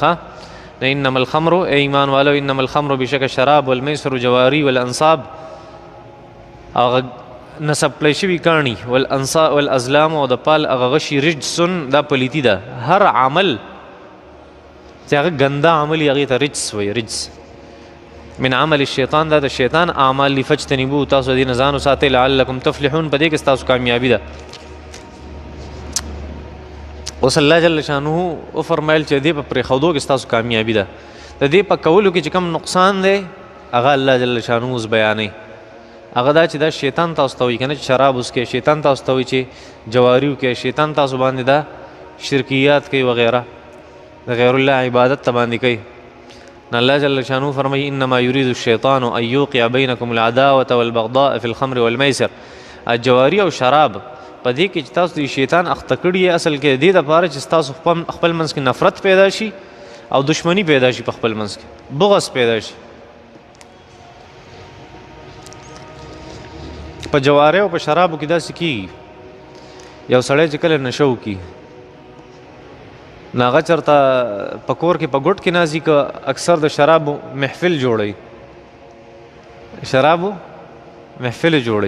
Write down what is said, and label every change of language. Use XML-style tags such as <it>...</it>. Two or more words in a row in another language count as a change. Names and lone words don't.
<ps>ښه</ps> <ar>انما الخمر،</ar> <ps>ای ایمان والو،</ps> <ar>انما الخمر</ar> <ps>بشک شراب والمیسر جواری والانصاب، هغه نسب کړی شوي کاڼي، والازلام او د پال هغه غشي، رجسن دا پلیتي ده. هر عمل چې هغه ګنده عمل یې هغې ته رجس وایي.</ps> <ar>رجس من عمل الشیطان،</ar> <ps>دا د شیطان اعمال دي. فجتنبوه، تاسو دې نه ځان وساتئ،</ps> <ar>لعلکم تفلحون،</ar> <ps>په دې کې ستاسو کامیابي ده. اوس الله</ps> <ar>جل شانه</ar> <ps>وفرمایل چې دې په پرېښودو کې ستاسو کامیابي ده. د دې په کولو کې چې کوم نقصان دی هغه الله</ps> <ar>جل شانه</ar> <ps>اوس بیانوي. هغه دا چې دا شیطان تاسو ته وایي که نه چې شراب وڅکئ، شیطان تاسو ته وایي چې جواري وکړئ، شیطان تاسو باندې دا شرکیات کوي وغیره، د غیر الله عبادت ته باندې کوي. نو الله جل شانه فرمایي</ps> <ar>انما یرید الشیطان ان یوقع بینکم العداوة والبغضاء فی الخمر والمیسر.</ar> <ps>جواري او شراب په دې کې چې تاسو د شیطان اخته کړي یې، اصل کې د دې دپاره چې ستاسو خپل منځ کې نفرت پیدا شي او دشمني پیدا شي، په خپل منځ کې بغض پیدا شي. په جواري او په شرابو کې داسې کېږي، یو سړی چې کله نشه وکړي نو هغه چېرته په کور کې په ګوټ کې ناځي، که اکثر د شرابو محفل جوړوي، شرابو محفل جوړوي.</ps>